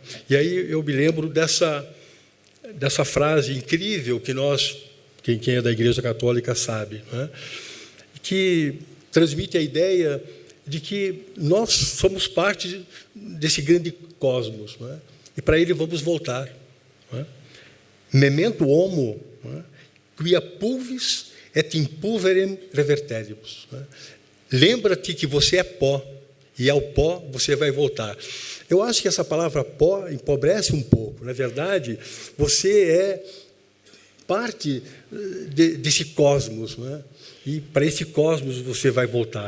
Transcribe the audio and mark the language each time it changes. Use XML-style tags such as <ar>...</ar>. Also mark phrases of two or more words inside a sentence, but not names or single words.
<pt>E aí eu me lembro dessa frase incrível que quem é da Igreja Católica sabe, né? Que transmite a ideia de que nós somos parte desse grande cosmos, né? E para ele vamos voltar, né?</pt> <la>Memento homo, né? Quia pulvis et in pulverem reverteribus,</la> <pt>né? Lembra-te que você é pó, e ao pó você vai voltar. Eu acho que essa palavra pó empobrece um pouco. Na verdade, você é parte desse cosmos, né? E para esse cosmos você vai voltar.</pt>